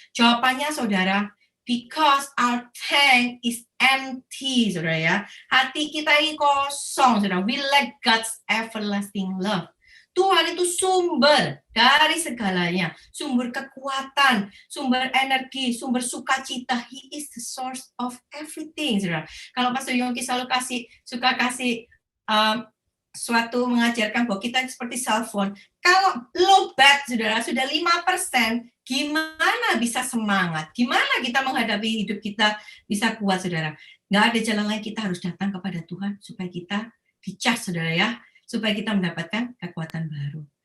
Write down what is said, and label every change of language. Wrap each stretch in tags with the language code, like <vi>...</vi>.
<id>Jawabannya, saudara,</id> <en>because our tank is empty, saudara ya.</en> <id>Hati kita ini kosong, saudara.</id> <en>We lack God's everlasting love.</en> <id>Tuhan itu sumber dari segalanya, sumber kekuatan, sumber energi, sumber sukacita.</id> <en>He is the source of everything, saudara.</en> <id>Kalau Pastor Yongki selalu suka kasih suatu mengajarkan bahwa kita seperti cell phone. Kalau low bat, saudara, sudah 5%, gimana bisa semangat? Gimana kita menghadapi hidup kita bisa kuat, saudara? Nggak ada jalan lain, kita harus datang kepada Tuhan supaya kita dicas, saudara ya, supaya kita mendapatkan kekuatan baru.</id>